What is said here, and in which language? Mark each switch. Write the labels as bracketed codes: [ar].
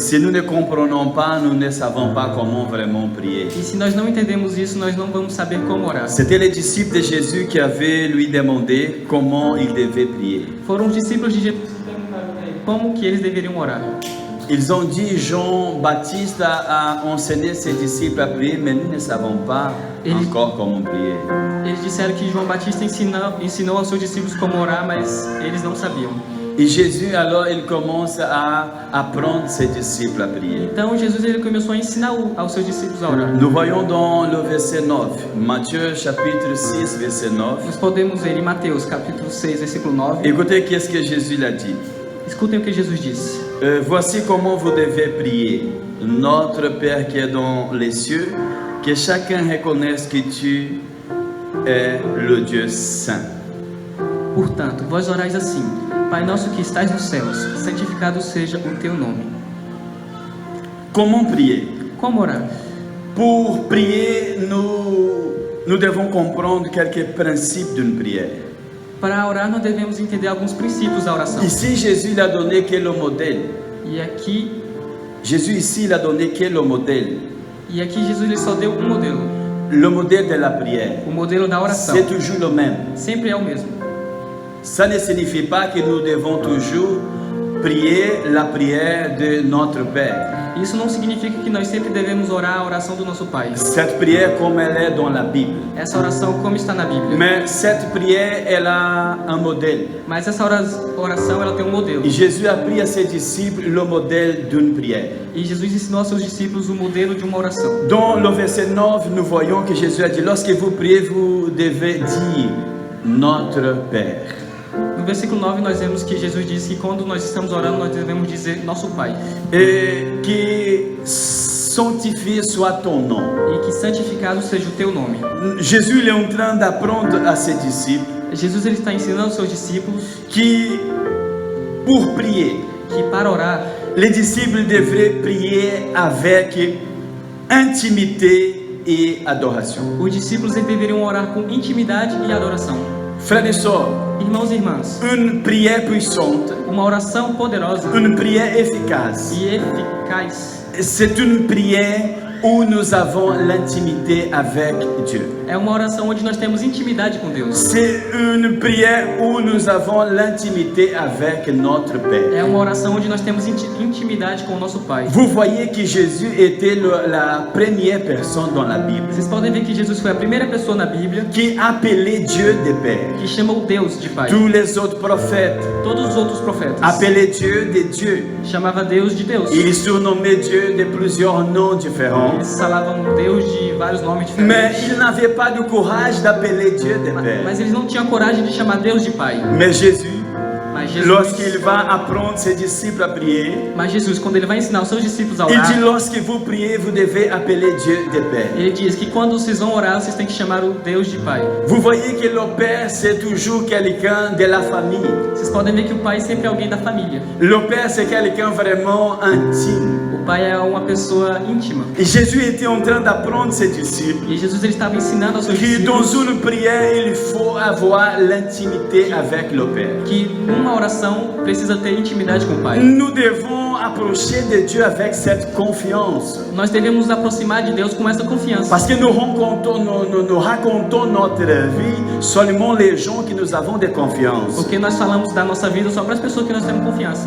[fr] Si nous ne comprenons pas, nous ne savons pas comment vraiment prier. [pt] E se nós não entendemos isso, nós não vamos saber como orar. [fr] C'était les disciples de Jésus qui avaient lui demandé comment il devait prier. [pt] Foram os discípulos de Jesus que perguntaram para ele como que eles deveriam orar. [fr] Ils ont dit, Jean-Baptiste a enseigné ses disciples à prier, mais nous ne savons pas encore comment prier. [pt] Eles disseram que João Batista ensinou aos seus discípulos como orar, mas eles não sabiam. [fr] Et Jésus, alors, il commence à apprendre ses disciples à prier. [pt] Então Jesus ele começou a ensinar aos seus discípulos a orar. [fr] Nous voyons dans le verset 9, Matthieu chapitre 6, verset 9. [pt] Nós podemos ver em Mateus capítulo 6, versículo 9. [fr] Écoutez qu'est-ce que Jésus l'a dit. [pt] Escutem o que Jesus disse. [fr] Voici comment vous devez prier. Notre Père qui est dans les cieux, que chacun reconnaisse que tu es le Dieu saint. [pt] Portanto, vós orais assim: Pai nosso que estás nos céus, santificado seja o teu nome. [fr] Comment prier? [pt] Como orar? [fr] Pour prier, nous devons comprendre quelques principes d'une prière. [pt] Para orar, nós devemos entender alguns princípios da oração. [fr] Ici, Jésus il a donné quel est le modèle. [pt] E aqui [fr] Jésus ici, il a donné quel est le modèle. [pt] Jesus ele só deu um modelo. [fr] Le modèle de la prière. [pt] O modelo da oração. [fr] C'est toujours le même. [pt] Sempre é o mesmo. [fr] Ça ne signifie pas que nous devons toujours prier la prière de notre Père. [pt] Isso não significa que nós sempre devemos orar a oração do nosso Pai. [fr] Cette prière comme elle est dans la Bible. [pt] Essa oração como está na Bíblia. [fr] Mais cette prière, elle a un modèle. [pt] Mas essa oração ela tem um modelo. [fr] Et Jésus a pris à ses disciples le modèle d'une prière. [pt] E Jesus ensinou aos seus discípulos o modelo de uma oração. [fr] Dans le verset 9, nous voyons que Jésus a dit, lorsque vous priez, vous devez dire notre Père. [pt] No versículo 9 nós vemos que Jesus disse que quando nós estamos orando nós devemos dizer nosso Pai. [fr] Et que sanctifié soit ton nom. [pt] e que santificado seja o teu nome. [fr] Jésus il est en train d'apprendre à ses disciples [pt] Jesus ele está ensinando aos seus discípulos [fr] qui, pour prier, [pt] que para orar, [fr] les disciples devraient prier avec intimité et adoration. [pt] os discípulos eles deveriam orar com intimidade e adoração. [fr] Frères et sœurs, [pt] Irmãos e irmãs, [fr] une prière puissante, [pt] uma oração poderosa [fr] une prière efficace, [pt] e eficaz [fr] c'est une prière où nous avons l'intimité avec Dieu. [pt] é uma oração onde nós temos intimidade com Deus. [fr] C'est une prière où nous avons l'intimité avec notre Père. [pt] É uma oração onde nós temos intimidade com o nosso Pai. [fr] Vous voyez que Jésus était la première personne dans la Bible [pt] Vocês podem ver que Jesus foi a primeira pessoa na Bíblia [fr] qui appelait Dieu de Père. [pt] que chamou Deus de Pai. [fr] Tous les autres prophètes [pt] Todos os outros profetas [fr] appelaient Dieu de Dieu. [pt] chamava Deus de Deus. [fr] Ils surnommaient Dieu de plusieurs noms différents. [pt] Eles falavam Deus de vários nomes [fr] Mais [pt] diferentes. [fr] ils n'avaient pas le courage d'appeler Dieu de Père. [pt] Mas eles não tinham coragem de chamar Deus de Pai. [fr] Mais Jésus, [pt] Mas Jesus, [fr] lorsqu'il va apprendre ses disciples à prier, [pt] quando ele vai ensinar os seus discípulos a [fr] il dit [pt] orar, [fr] lorsque vous priez, vous devez appeler Dieu de Père. [pt] ele diz que quando vocês vão orar, vocês têm que chamar o Deus de Pai. [fr] Vous voyez que le Père, c'est toujours quelqu'un de la famille. [pt] Vocês podem ver que o Pai sempre é alguém da família. [fr] Le Père, c'est quelqu'un vraiment intime. [pt] O Pai é uma pessoa íntima. [fr] Et Jésus était en train d'apprendre ses disciples [pt] E Jesus ele estava ensinando aos seus [fr] que dans [pt] discípulos [fr] une prière, il faut avoir l'intimité avec le Père. [pt] que numa oração precisa ter intimidade com o Pai. [fr] Nous devons approcher de Dieu avec cette confiance. [pt] Nós devemos nos aproximar de Deus com essa confiança. [fr] Parce que nous racontons notre vie seulement les gens que nous avons de confiance. [pt] Porque nós falamos da nossa vida só para as pessoas que nós temos confiança.